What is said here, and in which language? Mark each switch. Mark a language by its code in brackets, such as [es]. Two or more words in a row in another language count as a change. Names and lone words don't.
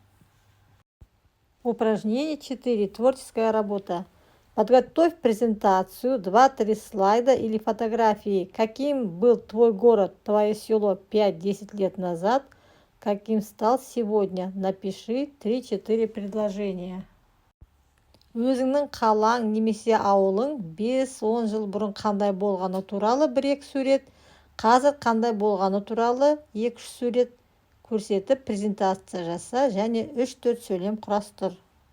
[ru] Упражнение 4. Творческая работа. Подготовь презентацию, 2-3 слайда или фотографии. Каким был твой город, твое село 5-10 лет назад, каким стал сегодня. Напиши 3-4 предложения. [kk] Өзіңнің қалаң немесе ауылың 5-10 жыл бұрын қандай болғаны туралы 1-2 сурет, қазір қандай болғаны туралы 2-3 сурет, көрсетіп презентация жаса және 3-4 сөйлем құрастыр.